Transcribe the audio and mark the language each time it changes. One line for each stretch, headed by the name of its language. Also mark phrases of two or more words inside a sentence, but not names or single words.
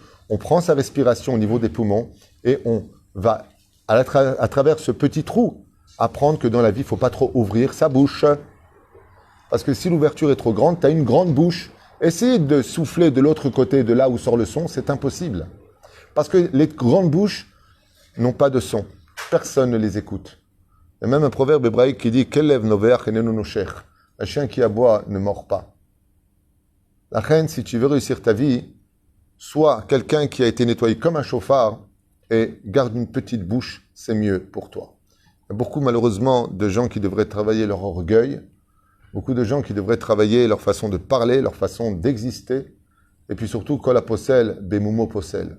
French: On prend sa respiration au niveau des poumons et on va, à travers ce petit trou apprendre que dans la vie, il ne faut pas trop ouvrir sa bouche. Parce que si l'ouverture est trop grande, tu as une grande bouche. Essayer de souffler de l'autre côté, de là où sort le son, c'est impossible. Parce que les grandes bouches n'ont pas de son. Personne ne les écoute. Il y a même un proverbe hébraïque qui dit «
Hebrew: כלב נובח אינו נושך
French: » Un chien qui aboie ne mord pas. La reine, si tu veux réussir ta vie, sois quelqu'un qui a été nettoyé comme un chauffard et garde une petite bouche, c'est mieux pour toi. Il y a beaucoup, malheureusement, de gens qui devraient travailler leur orgueil, beaucoup de gens qui devraient travailler leur façon de parler, leur façon d'exister, et puis surtout,
Hebrew: כל הפוסל, במומו פוסל.